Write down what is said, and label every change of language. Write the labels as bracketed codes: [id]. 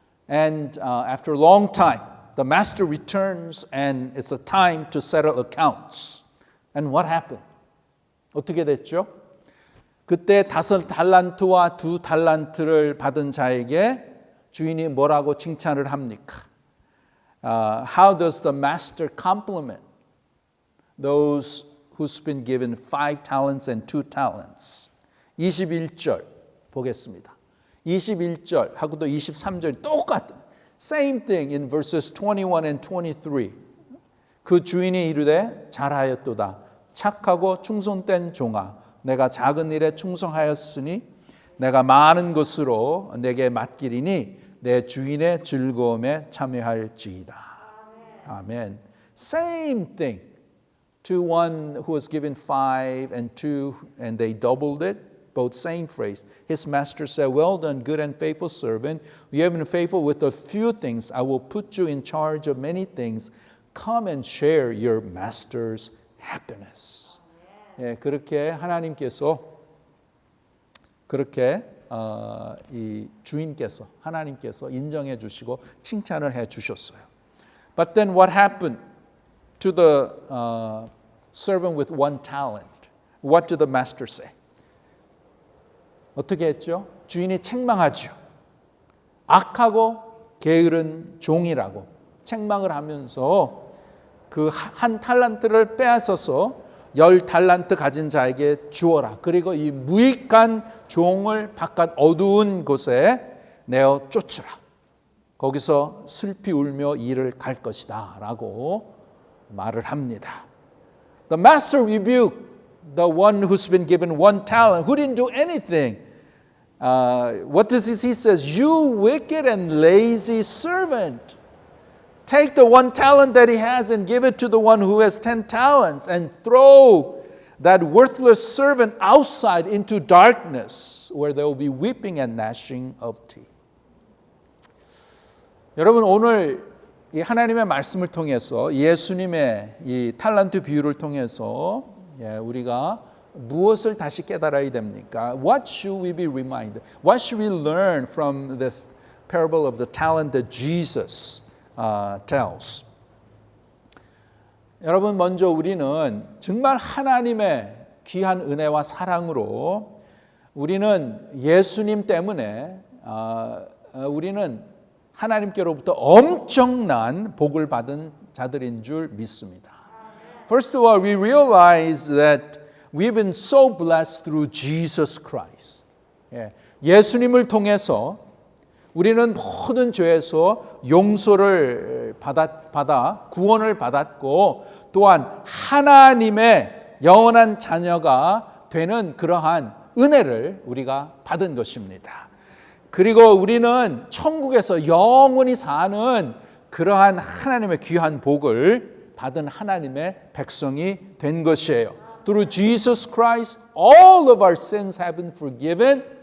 [en] And after a long time, the master returns and it's a time to settle accounts. And what happened? [ko] 어떻게 됐죠? 그때 5 달란트와 2 달란트를 받은 자에게 주인이 뭐라고 칭찬을 합니까? [en] How does the master compliment those who's been given 5 talents and 2 talents? [ko] 21절 보겠습니다. 21절하고도 23절 똑같은 [en] same thing in verses 21 and 23. [ko] 그 주인이 이르되 잘하였도다. 착하고 충성된 종아, 내가 작은 일에 충성하였으니 내가 많은 것으로 내게 맡기리니 내 주인의 즐거움에 참여할지이다. 아멘. [en] Same thing to one who was given 5 and 2 and they doubled it. Both same phrase. His master said, well done, good and faithful servant. You have been faithful with a few things. I will put you in charge of many things. Come and share your master's happiness. [ko] 예, 그렇게 하나님께서 그렇게 이 주인께서 하나님께서 인정해 주시고 칭찬을 해 주셨어요. [en] But then what happened to the servant with one talent? What did the master say? [ko] 어떻게 했죠? 주인이 책망하죠. 악하고 게으른 종이라고 책망을 하면서 그 한 탈란트를 빼앗아서 10달란트 가진 자에게 주어라. 그리고 이 무익한 종을 바깥 어두운 곳에 내어 쫓으라. 거기서 슬피 울며 일을 갈 것이다 라고 말을 합니다. [en] The master rebuked the one who's been given one talent, who didn't do anything. What does he says? You wicked and lazy servant. Take the one talent that he has and give it to the one who has 10 talents and throw that worthless servant outside into darkness where there will be weeping and gnashing of teeth. [ko] 여러분 오늘 이 하나님의 말씀을 통해서 예수님의 이 탈란트 비유를 통해서 우리가 무엇을 다시 깨달아야 됩니까? [en] What should we be reminded? What should we learn from this parable of the talent that Jesus tells? [ko] 여러분 먼저 우리는 정말 하나님의 귀한 은혜와 사랑으로 우리는 예수님 때문에 우리는 하나님께로부터 엄청난 복을 받은 자들인 줄 믿습니다. [en] First of all, we realize that we've been so blessed through Jesus Christ. [ko] 예수님을 통해서 우리는 모든 죄에서 용서를 받아 구원을 받았고 또한 하나님의 영원한 자녀가 되는 그러한 은혜를 우리가 받은 것입니다. 그리고 우리는 천국에서 영원히 사는 그러한 하나님의 귀한 복을 받은 하나님의 백성이 된 것이에요. [en] Through Jesus Christ, all of our sins have been forgiven.